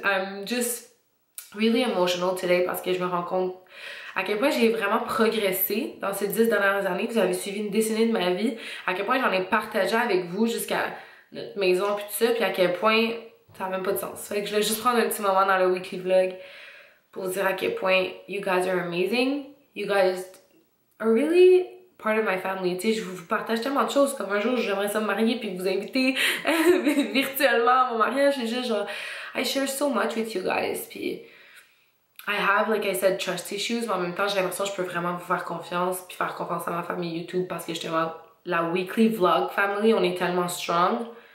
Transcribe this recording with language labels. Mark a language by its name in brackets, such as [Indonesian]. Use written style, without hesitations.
[English] I'm just really emotional today [French] parce que je me rends compte à quel point j'ai vraiment progressé dans ces 10 dernières années. Vous avez suivi une décennie de ma vie. À quel point j'en ai partagé avec vous jusqu'à notre maison puis tout ça. Puis à quel point ça n'a même pas de sens. Fait que je vais juste prendre un petit moment dans le weekly vlog pour vous dire à quel point [English] you guys are amazing. You guys are really part of my family. [French] Tu sais, je vous partage tellement de choses. Comme un jour, j'aimerais ça me marier puis vous inviter virtuellement à mon mariage. C'est juste genre, [English] I share so much with you guys. [French] Puis [English] I have, like I said, trust issues, [French] mais en même temps, j'ai l'impression que je peux vraiment vous faire confiance puis faire confiance à ma famille YouTube parce que justement, la weekly vlog family, on est tellement strong.